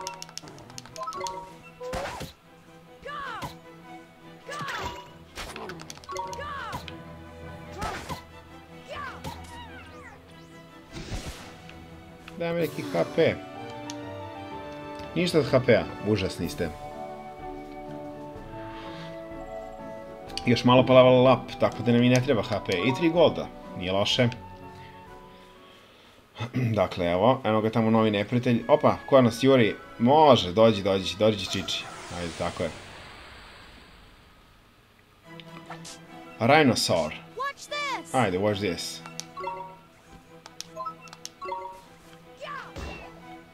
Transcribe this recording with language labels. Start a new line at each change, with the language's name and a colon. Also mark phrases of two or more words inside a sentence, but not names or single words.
Serbian: Daj mi neki HP. Ništa od HP-a, užasni ste. Još malo pa
English: level up,
Serbian: tako da nam i ne treba HP. I 3 golda, nije loše. Dakle, evo ga tamo novi neprijatelj. Opa, koja nas juri? Može, dođi Čiči. Ajde, tako je. Rhinosaur. Ajde,
English: watch this.